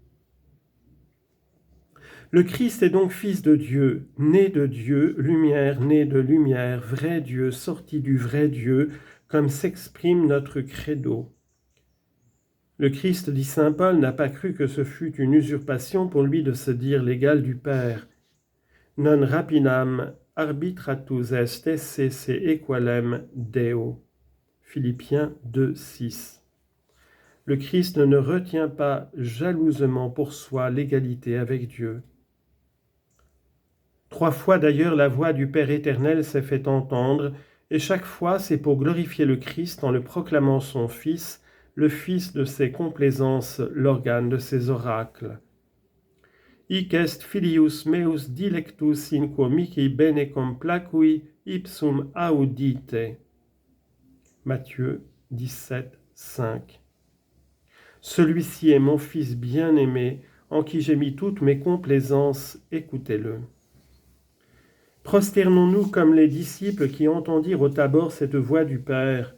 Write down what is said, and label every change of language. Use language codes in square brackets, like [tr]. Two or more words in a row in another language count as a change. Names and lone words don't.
[fr] Le Christ est donc Fils de Dieu, né de Dieu, lumière née de lumière, vrai Dieu, sorti du vrai Dieu, comme s'exprime notre credo. Le Christ, dit saint Paul, n'a pas cru que ce fût une usurpation pour lui de se dire l'égal du Père. [la] Non rapinam arbitratus est esse equalem Deo. [fr] Philippiens 2, 6. Le Christ ne retient pas jalousement pour soi l'égalité avec Dieu. 3 fois d'ailleurs la voix du Père éternel s'est fait entendre, et chaque fois c'est pour glorifier le Christ en le proclamant son Fils, le Fils de ses complaisances, l'organe de ses oracles. [la] Hic est filius meus dilectus in quo mihi bene complacui ipsum audite. [fr] Matthieu 17, 5. Celui-ci est mon Fils bien-aimé, en qui j'ai mis toutes mes complaisances, écoutez-le. Prosternons-nous comme les disciples qui entendirent au Tabor cette voix du Père.